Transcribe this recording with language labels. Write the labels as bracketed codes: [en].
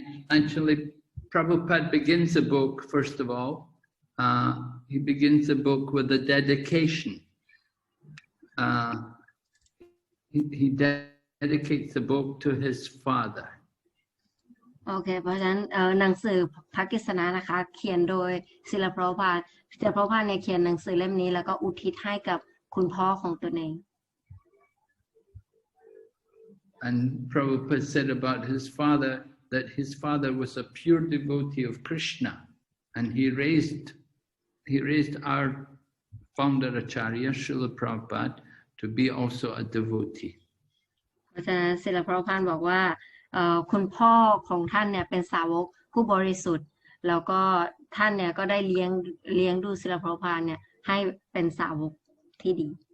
[en] Actually, Prabhupada begins the book, first of all. He begins the book with a dedication. He dedicates the book to his father. [th] โอเคเพราะฉะนั้นหนังสือพระกฤษณะนะคะเขียนโดยศิลปพระพาสเนี่ยเขียนหนังสือเล่มนี้แล้วก็อุทิศให้กับคุณพ่อของตนเอง [en] And Prabhupada said about his father that his father was a pure devotee of Krishna, and he raised our founder Acharya Srila Prabhupada to be also a devotee. [th] เพราะฉะนั้นศิลปพระพาสบอกว่าคุณพ่อของท่านเนี่ยเป็นสาวกผู้บริสุทธิ์แล้วก็ท่านเนี่ยก็ได้เลี้ยงดูศิลปพระพาสเนี่ยให้เป็นสาวกที่ดี